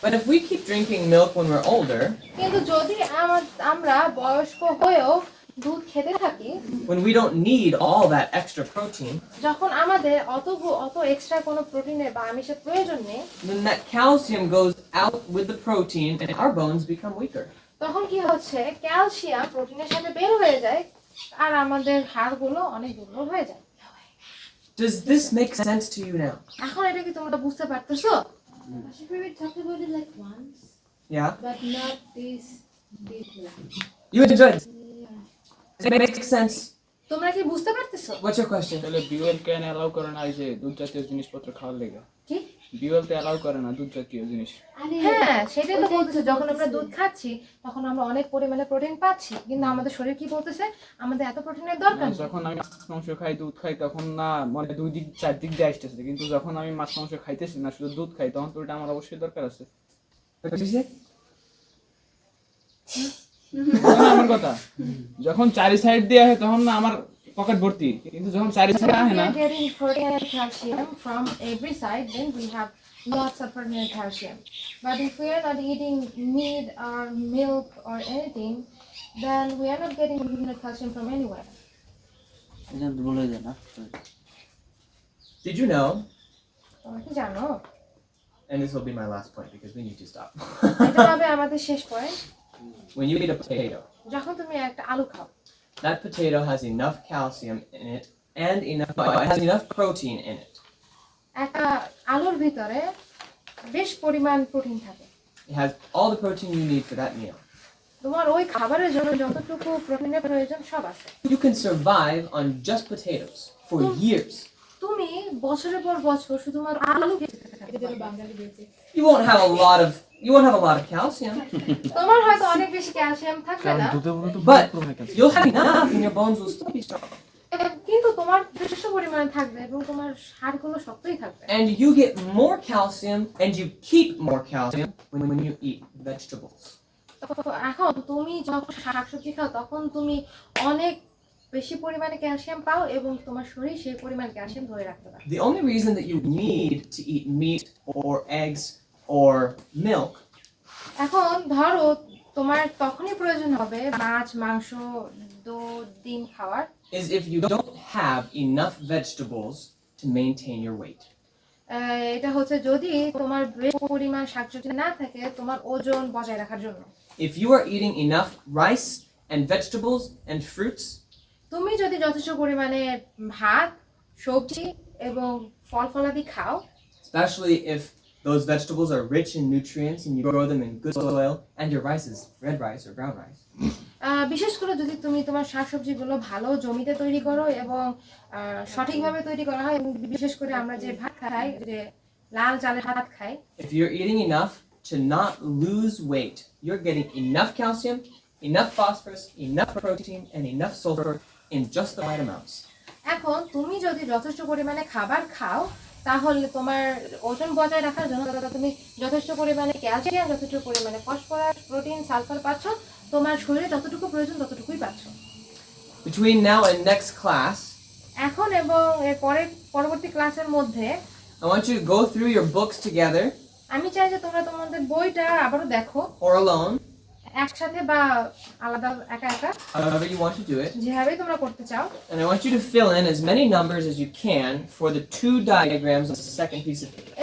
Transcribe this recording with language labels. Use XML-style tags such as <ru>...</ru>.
<en>But if we keep drinking milk when we're older,</en> <bn>কিন্তু যদি আমরা বয়স্ক হয়েও দুধ খেতে থাকি,</bn> <en>when we don't need all that extra protein,</en> <bn>যখন আমাদের অত এক্সট্রা কোনো প্রোটিনের বা আমিষের প্রয়োজন নেই,</bn> <en>then that calcium goes out with the protein and our bones become weaker.</en> <bn>তখন কি হচ্ছে, ক্যালসিয়াম প্রোটিনের সাথে বের হয়ে যায় আর আমাদের হাড়গুলো অনেক দুর্বল হয়ে যায়।</bn> <en>Does this make sense to you now?</en> <bn>এখন এটা কি তোমরা বুঝতে পারতেছো?</bn> <en>We talked about it like once, Yeah? but not this deeply. You enjoyed it? Yeah. Does it make sense?</en> <bn>তোমরা কি বুঝতে পারতেছো?</bn> <en>What's your question?</en> <bn>তাহলে বিওএল কেন অ্যালাউ করে না এই যে দুধ জাতীয় জিনিসপত্র খাওয়ার লেগে? কি? বিওএল তো অ্যালাউ করে না দুধ জাতীয় জিনিস। হ্যাঁ, সেটাই তো বলতেছে, যখন আমরা দুধ খাচ্ছি তখন আমরা অনেক পরিমাণে প্রোটিন পাচ্ছি, কিন্তু আমাদের শরীর কি বলতেছে, আমাদের এত প্রোটিনের দরকার নেই। যখন আমি মাছ মাংস খাই দুধ খাই তখন না মানে দুই দিক চার দিক দিয়ে আসতেছে, কিন্তু যখন আমি মাছ মাংস খাইতেছি না শুধু দুধ খাই তখন তো ওটা আমার অবশ্যই দরকার আছে।</bn> <en>What did you say?</en> <bn>শোনো আমার কথা, যখন চারি সাইড দিয়ে আসে তখন না আমার পকেট ভর্তি, কিন্তু যখন চারি সাইড আসে</bn> <en>We are getting protein and calcium from every side, then we have lots of protein and calcium. But if we are not eating meat or milk or anything, then we are not getting protein and calcium from anywhere.</en> <bn>এটা দুর্বল হয়ে যায় না?</bn> <en>Did you know?</en> <bn>তোমরা কি জানো?</bn> <en>And this will be my last point because we need to stop.</en> <bn>এটা হবে আমাদের শেষ point.</bn> <en>When you eat a potato,</en> <bn>যখন তুমি একটা আলু খাও,</bn> <en>that potato has enough calcium in it and it has enough protein in it.</en> <bn>একটা আলুর ভিতরে বেশ পরিমাণ প্রোটিন থাকে।</bn> <en>It has all the protein you need for that meal.</en> <bn>তোমার ওই খাবারের জন্য যতটুকু প্রোটিনের প্রয়োজন সব আছে।</bn> <en>You can survive on just potatoes for years.</en> <bn>তুমি বছরের পর বছর শুধুমাত্র আলু খেতে থাকতে পারবে।</bn> <en>You won't have a lot of calcium,</en> <bn>তোমার হয়তো অনেক বেশি ক্যালসিয়াম থাকবে না, দুধে মনে তো</bn> <en>but</en> <bn>পুরো হয়ে গেছে।</bn> <en>you'll have enough and your bones will still be strong.</en> <bn>কিন্তু তোমার যথেষ্ট পরিমাণে থাকবে এবং তোমার হাড়গুলো শক্তই থাকবে।</bn> <en>And you get more calcium and you keep more calcium when you eat vegetables.</en> <bn>তো এখন তুমি যখন শাকসবজি খাও তখন তুমি অনেক বেশি পরিমাণে ক্যালসিয়াম পাও এবং তোমার শরীর সেই পরিমাণ ক্যালসিয়াম ধরে রাখতে পারে।</bn> <en>The only reason that you need to eat meat or eggs or milk</en> <bn>এখন ধরো তোমার তখনই প্রয়োজন হবে মাছ, মাংস, দুধ, ডিম খাওয়ার,</bn> <en>is if you don't have enough vegetables to maintain your weight.</en> <bn>এটা হচ্ছে যদি তোমার বেশি পরিমাণ শাকসবজি না থাকে তোমার ওজন বজায় রাখার জন্য।</bn> <en>If you are eating enough rice and vegetables and fruits,</en> <bn>তুমি যদি যথেষ্ট পরিমাণে ভাত, সবজি এবং ফল ফলাদি খাও,</bn> <en>especially if those vegetables are rich in nutrients and you grow them in good soil and your rice is red rice or brown rice,</en> <bn>বিশেষ করে যদি তুমি তোমার শাকসবজিগুলো ভালো জমিতে তৈরি করো এবং সঠিকভাবে তৈরি করা হয়, এবং বিশেষ করে আমরা যে ভাত খাই, যে লাল চালের ভাত খাই,</bn> <en>if you're eating enough to not lose weight, you're getting enough calcium, enough phosphorus, enough protein, and enough sulfur in just the right amounts.</en> <bn>এখন তুমি যদি যথেষ্ট পরিমাণে খাবার খাও তাহলে তোমার ওজন বজায় রাখার জন্য তুমি যথেষ্ট পরিমাণে ক্যালসিয়াম, যথেষ্ট পরিমাণে ফসফরাস, প্রোটিন, সালফার পাচ্ছ, তোমার শরীরে যতটুকু প্রয়োজন ততটুকুই পাচ্ছ।</bn> <en>Between now and next class,</en> <bn>এখন এবং এর পরবর্তী ক্লাসের মধ্যে</bn> <en>I want you to go through your books together</en> <bn>আমি চাই যে তোমরা তোমাদের বইটা আবারও দেখো,</bn> <en>or alone,</en> <bn>একসাথে বা আলাদা, একা একা,</bn> <en>however you want to do it.</en> <bn>যেভাবে তোমরা করতে চাও।</bn> <en>And I want you to fill in as many numbers as you can for the 2 diagrams on the second piece of paper.</en>